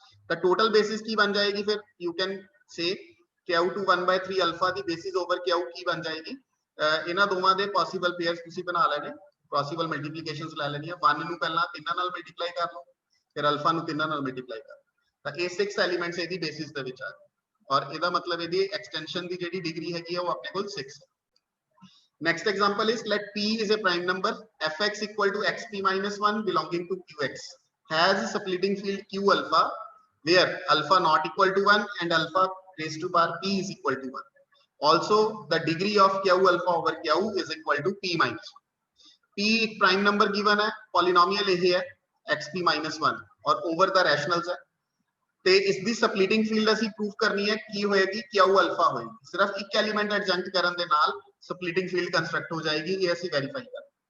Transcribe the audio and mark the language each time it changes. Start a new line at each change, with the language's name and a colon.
Punjabi: ਤਾਂ total basis ਕੀ ਬਣ ਜਾਏਗੀ ਫਿਰ you can say Q2 1/3 alpha ਦੀ basis over Q ਕੀ ਬਣ ਜਾਏਗੀ ਇਹਨਾਂ ਦੋਵਾਂ ਦੇ ਪੋਸੀਬਲ ਪੇਅਰਸ ਤੁਸੀਂ ਬਣਾ ਲੈਣੇ ਪੋਸੀਬਲ ਮਲਟੀਪਲੀਕੇਸ਼ਨਸ ਲੈ ਲੈਣੀਆਂ 1 ਨੂੰ ਪਹਿਲਾਂ 3 ਨਾਲ ਮਲਟੀਪਲਾਈ ਕਰ ਲਓ ਫਿਰ ਅਲਫਾ ਨੂੰ 3 ਨਾਲ ਮਲਟੀਪਲਾਈ ਕਰ ਤਾਂ ਇਹ 6 ਐਲੀਮੈਂਟਸ ਇਹਦੀ ਬੇਸਿਸ ਦੇ ਵਿੱਚ ਆ ਔਰ ਇਹਦਾ ਮਤਲਬ ਇਹਦੀ ਐਕਸਟੈਂਸ਼ਨ ਦੀ ਜਿਹੜੀ ਡਿਗਰੀ ਹੈਗੀ ਆ ਉਹ ਆਪਣੇ ਕੋਲ 6 ਹੈ
English: Next example is let P is a prime number fx equal to xp minus 1 belonging to qx has a splitting field q alpha where alpha not equal to 1 and alpha raised to power p is equal to 1. Also the degree of q alpha over q is equal to p minus 1.
Hindi: P एक prime number given है polynomial यही है xp minus 1 और over the rationals है
Punjabi: ਤੇ ਇਸ ਦੀ ਸਪਲਿਟਿੰਗ field ਅਸੀਂ proof ਕਰਨੀ ਹੈ ਕੀ ਹੋਏਗੀ Q ਅਲਫਾ ਹੋਏਗੀ ਸਿਰਫ ਇੱਕ ਐਲੀਮੈਂਟ ਐਡਜੰਕਟ ਕਰਨ ਦੇ ਨਾਲ ਸਪਲਿਟਿੰਗ ਫੀਲਡ ਕੰਸਟਰਕਟ ਹੋ ਜਾਏਗੀ ਇਹ ਅਸੀਂ ਵੈਰੀਫਾਈ ਕਰ